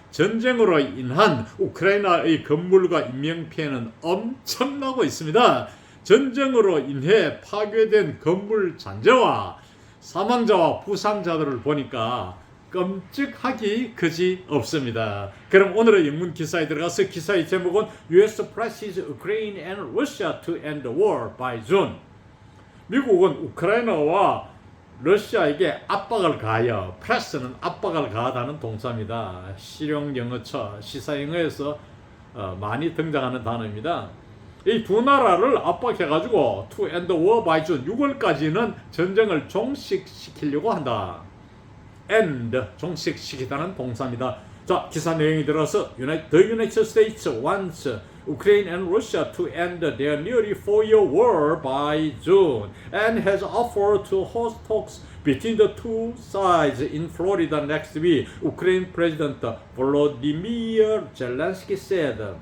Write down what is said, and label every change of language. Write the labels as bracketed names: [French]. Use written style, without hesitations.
[Korean] 전쟁으로 인한 우크라이나의 건물과 인명피해는 엄청나고 있습니다. 전쟁으로 인해 파괴된 건물 잔재와 사망자와 부상자들을 보니까 끔찍하기 그지 없습니다. 그럼 오늘의 영문 기사에 들어가서 기사의 제목은 [English] US presses Ukraine and Russia to end the war by June. [Korean] 미국은 우크라이나와 러시아에게 압박을 가하여, press는 압박을 가하다는 동사입니다. 실용영어처, 시사영어에서 많이 등장하는 단어입니다. 이 두 나라를 압박해가지고 [English] to end the war by June, [Korean] 6월까지는 전쟁을 종식시키려고 한다. end, 종식시키다는 동사입니다. [English] 자, 기사 내용이 들어서 The United States wants Ukraine and Russia to end their nearly 4-year war by June and has offered to host talks between the two sides in Florida next week, Ukraine President Volodymyr Zelensky said.